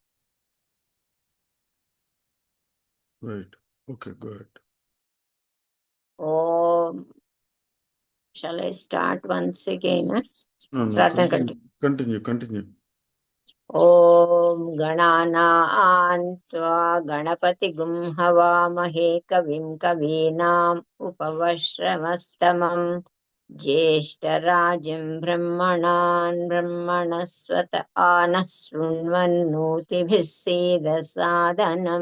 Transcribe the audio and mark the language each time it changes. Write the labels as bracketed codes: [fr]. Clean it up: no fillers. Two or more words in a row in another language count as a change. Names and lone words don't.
[en] Right, okay, Go ahead. ओम, shall I start once again? प्रार्थना కంటిన్యూ continue. Continue continue. [sa] ओम गणानां त्वा गणपतिगुं हवामहे कविं कवीनाम् उपवश्रवस्तमम् ज्येष्ठराजं ब्रह्मणान् ब्रह्मणस्वत आनः शृण्वन्नोतिभिः सीदसादनम्।